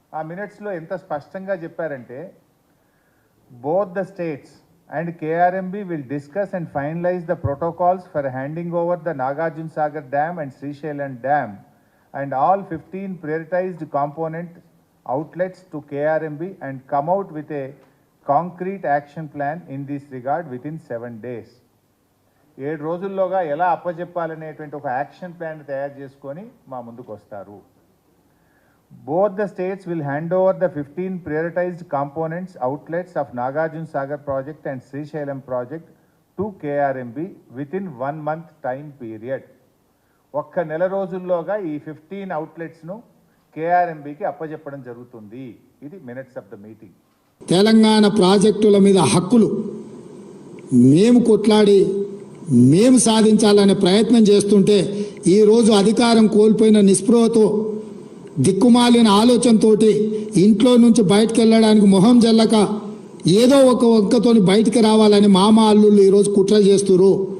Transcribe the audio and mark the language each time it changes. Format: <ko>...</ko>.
<te>ఆ మినిట్స్లో ఎంత స్పష్టంగా చెప్పారంటే,</te> <en>both the states and KRMB will discuss and finalize the protocols for handing over the Nagarjuna Sagar Dam and Srisailam Dam and all 15 prioritized component outlets to KRMB and come out with a concrete action plan in this regard within 7 days.</en> <te>7 రోజుల్లోగా ఎలా అప్పచెప్పాలనేటువంటి ఒక action plan తయారు చేసుకొని మా ముందుకు వస్తారు.</te> <en>Both the states will hand over the 15 prioritized components outlets of Nagarjuna Sagar project and Srisailam project to KRMB within 1 month time period.</en> <te>ఒక్క నెల రోజుల్లోగా ఈ 15 అవుట్లెట్స్ను కేఆర్ఎంబీకి అప్పచెప్పడం జరుగుతుంది. ఇది minutes of the meeting. Telangana ప్రాజెక్టుల మీద హక్కులు మేము కొట్లాడి మేము సాధించాలనే ప్రయత్నం చేస్తుంటే ఈరోజు అధికారం కోల్పోయిన నిస్పృహతో దిక్కుమాలిన ఆలోచనతోటి ఇంట్లో నుంచి బయటకు వెళ్ళడానికి మొహం జల్లక ఏదో ఒక వంకతోని బయటికి రావాలని మామ అల్లుళ్ళు ఈరోజు కుట్ర చేస్తున్నారు.</te>